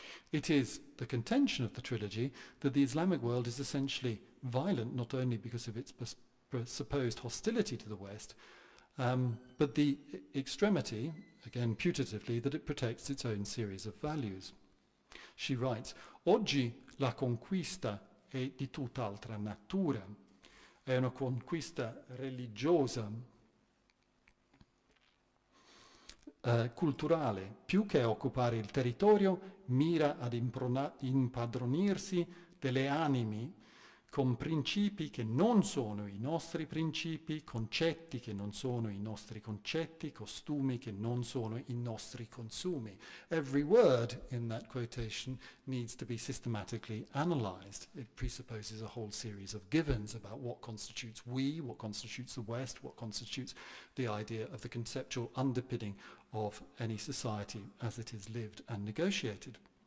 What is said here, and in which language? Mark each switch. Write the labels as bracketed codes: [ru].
[en] It is the contention of the trilogy that the Islamic world is essentially violent not only because of its supposed hostility to the West, but the extremity, again putatively, that it protects its own series of values. She writes, [it] "Oggi la conquista è di tutt'altra natura, è una conquista religiosa, culturale, più che occupare il territorio, mira ad impadronirsi delle anime con principi che non sono i nostri principi, concetti che non sono i nostri concetti, costumi che non sono i nostri consumi." [en] Every word in that quotation needs to be systematically analyzed. It presupposes a whole series of givens about what constitutes we, what constitutes the West, what constitutes the idea of the conceptual underpinning of any society as it is lived and negotiated.